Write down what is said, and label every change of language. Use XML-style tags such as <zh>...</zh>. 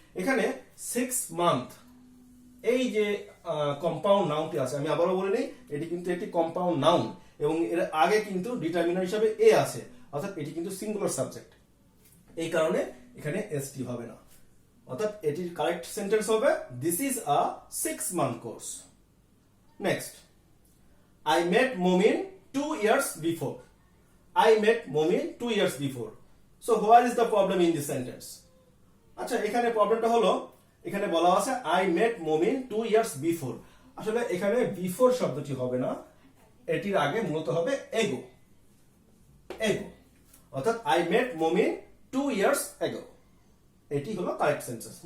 <bn>এখানে 6 মান্থ এই যে কম্পাউন্ড নাউনটি আছে, আমি আবারও বলে নেই এটি কিন্তু একটি কম্পাউন্ড নাউন এবং এর আগে কিন্তু ডিটারমিনার হিসাবে এ আছে, অর্থাৎ এটি কিন্তু সিঙ্গুলার সাবজেক্ট, এই কারণে এখানে এসটি হবে না। অর্থাৎ এটির কারেক্ট সেন্টেন্স হবে</bn> <en>This is a 6-month course. Next, I met Momin 2 years before. I met Momin 2 years before. So what is the problem in this sentence?</en> <bn>আচ্ছা, এখানে প্রবলেমটা হলো এখানে বলা আছে</bn> <en>I met Momin 2 years before।</en> <bn>আসলে এখানে বিফোর শব্দটি হবে না, এটির আগে মূলত হবে এগো, এগো।</bn> <en>অর্থাৎ I met Momin 2 years ago,</en> <bn>এটি হলো কারেক্ট সেন্টেন্স।</bn>